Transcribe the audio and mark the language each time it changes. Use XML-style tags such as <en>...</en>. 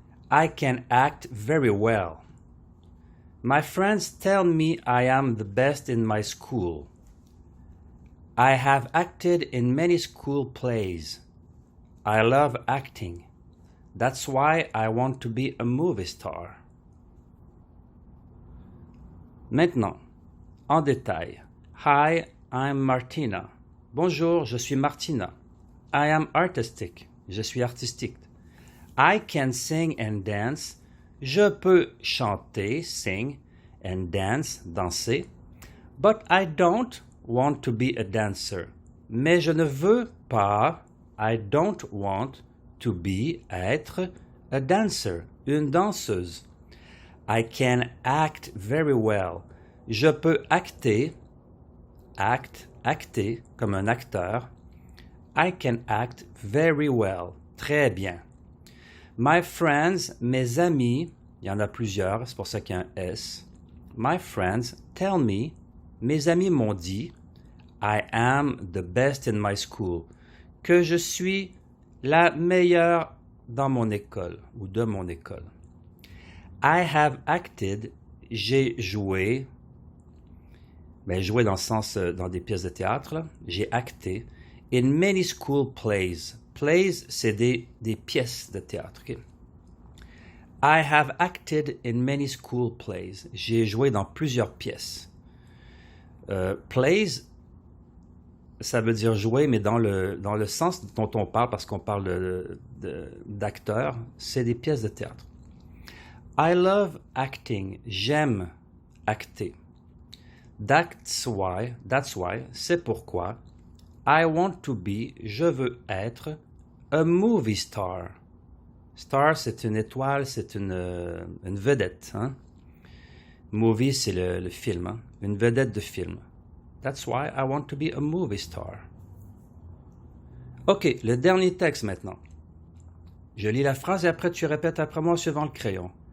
<en>I can act very well. My friends tell me I am the best in my school. I have acted in many school plays. I love acting. That's why I want to be a movie star.</en> <fr>Maintenant, en détail.</fr> <en>Hi, I'm Martina.</en> <fr>Bonjour, je suis Martina.</fr> <en>I am artistic.</en> <fr>Je suis artistique.</fr> <en>I can sing and dance.</en> <fr>Je peux chanter,</fr> <en>sing, and dance,</en> <fr>danser.</fr> <en>But I don't want to be a dancer.</en> <fr>Mais je ne veux pas,</fr> <en>I don't want to be,</en> <fr>être,</fr> <en>a dancer,</en> <fr>une danseuse.</fr> <en>I can act very well.</en> <fr>Je peux acter, acter comme un acteur.</fr> <en>I can act very well,</en> <fr>très bien.</fr> <en>My friends,</en> <fr>mes amis, il y en a plusieurs, c'est pour ça qu'il y a un S.</fr> <en>My friends tell me,</en> <fr>mes amis m'ont dit,</fr> <en>I am the best in my school,</en> <fr>que je suis la meilleure dans mon école ou de mon école.</fr> <en>I have acted,</en> <fr>j'ai joué, joué dans le sens, dans des pièces de théâtre, là. J'ai acté,</fr> <en>in many school plays.</en> <fr>Plays, c'est des pièces de théâtre.</fr> <en>Okay? I have acted in many school plays.</en> <fr>J'ai joué dans plusieurs pièces. Plays, ça veut dire jouer, mais dans le sens dont on parle, parce qu'on parle d'acteurs, c'est des pièces de théâtre.</fr> <en>I love acting.</en> <fr>J'aime acter.</fr> <en>That's why,</en> <fr>c'est pourquoi.</fr> <en>I want to be,</en> <fr>je veux être,</fr> <en>a movie star.</en> <fr>Star, c'est une étoile, c'est une vedette. Hein? Movie, c'est le film, hein? Une vedette de film.</fr> <en>That's why I want to be a movie star.</en> <fr>OK, le dernier texte maintenant. Je lis la phrase et après tu répètes après moi en suivant le crayon.</fr>